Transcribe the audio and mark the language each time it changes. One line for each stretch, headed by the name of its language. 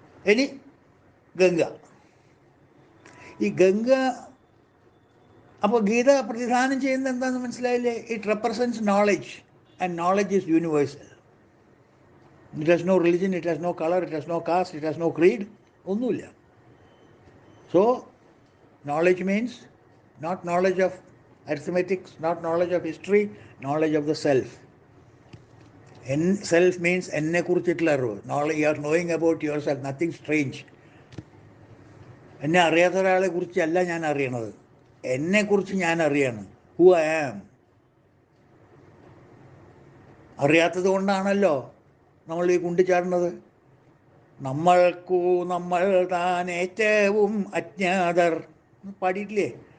Malayalam: ഇനി ഗംഗ. ഈ ഗംഗ, അപ്പോൾ ഗീത പ്രതിദാനം ചെയ്യുന്നത് എന്താണെന്ന് മനസ്സിലായില്ലേ?
English: It represents knowledge, and knowledge is universal. It has no religion, it has no colour, it has no caste, it has no creed,
Malayalam: ഒന്നുമില്ല.
English: So knowledge means not knowledge of arithmetics, not knowledge of history, knowledge of the self. Self means
Malayalam: എന്നെ കുറിച്ചിട്ടുള്ള അറിവ്.
English: Knowledge, you are knowing about yourself, nothing strange.
Malayalam: എന്നെ അറിയാത്ത ഒരാളെ കുറിച്ചല്ല ഞാൻ അറിയണത്, എന്നെക്കുറിച്ച് ഞാൻ അറിയാണ്.
English: Who I am.
Malayalam: അറിയാത്തത് കൊണ്ടാണല്ലോ നമ്മൾ ഈ കുണ്ടിച്ചാടുന്നത്. നമ്മൾ താൻ ഏറ്റവും അജ്ഞാതർ പാടിയിട്ടില്ലേ?